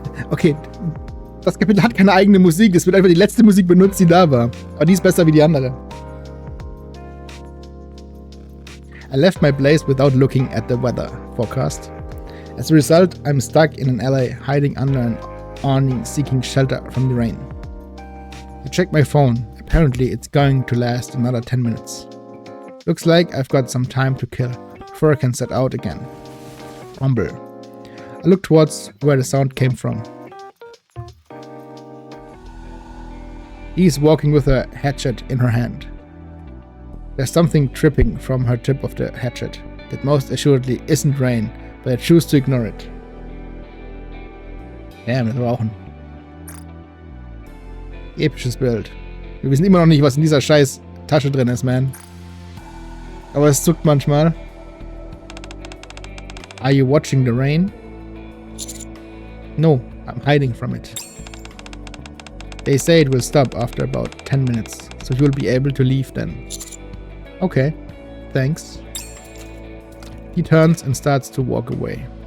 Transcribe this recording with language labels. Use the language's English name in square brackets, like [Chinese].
[German] Okay, das Kapitel hat keine eigene Musik. Es wird einfach die letzte Musik benutzt, die da war. Aber die ist besser wie die andere. [English] I left my place without looking at the weather forecast. As a result, I'm stuck in an alley hiding under an awning seeking shelter from the rain. I checked my phone. Apparently, it's going to last another 10 minutes. Looks like I've got some time to kill before I can set out again. Rumble. I looked towards where the sound came from. He's walking with a hatchet in her hand. There's something dripping from her tip of the hatchet that most assuredly isn't rain, but I choose to ignore it. [German] Damn, das war auch ein episches Bild. Wir wissen immer noch nicht, was in dieser scheiß Tasche drin ist, man. Aber es zuckt manchmal. [English] Are you watching the rain? No, I'm hiding from it. They say it will stop after about 10 minutes, so you'll be able to leave then. Okay, thanks. He turns and starts to walk away.